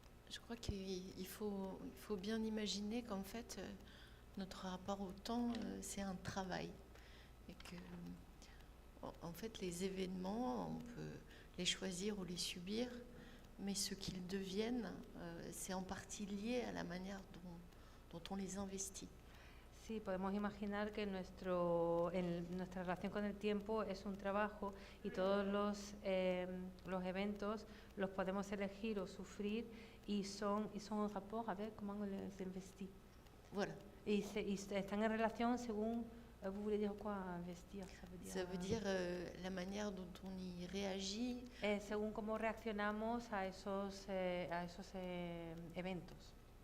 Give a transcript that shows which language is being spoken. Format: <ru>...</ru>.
<fr>Je crois qu'il faut bien imaginer qu'en fait, notre rapport au temps, c'est un travail. Et que, en fait, les événements, on peut les choisir ou les subir, mais ce qu'ils deviennent, c'est en partie lié à la manière dont on les investit.</fr> <es>Sí, podemos imaginar que nuestra relación con el tiempo es un trabajo y todos los eventos los podemos elegir o sufrir y son</es> <fr>en rapport avec comment on les investit. Voilà.</fr> <es>Y están en relación según,</es> <fr>vous voulez dire quoi, investir? Ça veut dire la manière dont on y réagit.</fr> <es>Según cómo reaccionamos a esos eventos.</es>